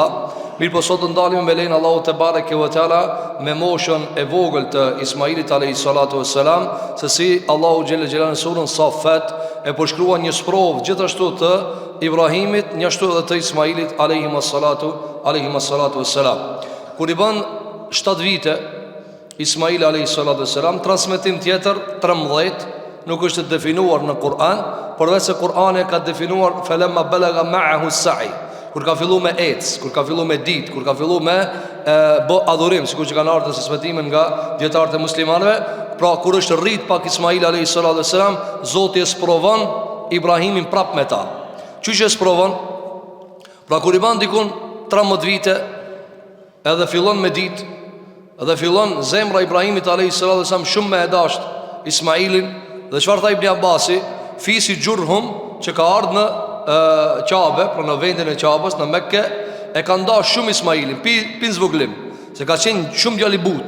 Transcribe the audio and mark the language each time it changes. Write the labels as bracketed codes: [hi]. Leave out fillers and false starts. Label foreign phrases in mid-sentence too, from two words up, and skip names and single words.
[sq] Mirë, po sot ndalemi me lein Allahu te [ar] تبارك وتعالى [sq] me moshën e vogël të Ismailit [ar] عليه الصلاة والسلام, [sq] se si Allahu [ar] جل جلاله [sq] në surën Safat e përshkruan një sprov gjithashtu të Ibrahimit, një ashtu edhe të Ismailit [ar] عليه الصلاة والسلام. [sq] Kur i bën 7 vite Ismail [ar] عليه الصلاة والسلام, [sq] transmetim tjetër 13 nuk është definuar në Kur'an, përveç se Kur'ani ka definuar [ar] فلما بلغ معه السعي, [sq] kur ka fillu me ec, kur ka fillu me dit, kur ka fillu me bë adhurim, sikur që kanë ardhur transmetimin nga dietarët e muslimanëve. Pra kur është rrit pak Ismail [ar] عليه الصلاة والسلام, [sq] Zoti e sprovon Ibrahimin prap me ta. Çuçi e sprovon? Pra kur i ban dikun 13 vite, edhe fillon me dit, edhe fillon zemra Ibrahimit [ar] عليه الصلاة والسلام [sq] shumë me e dasht Ismailin, dhe çfarë tha Ibn Abbasi, fisi Jurhum që ka ardhur në Qabe, pra në vendin e Qabës, në Mekke, e ka nda shumë Ismailin, pin zvoglim, se ka qenë shumë djali but.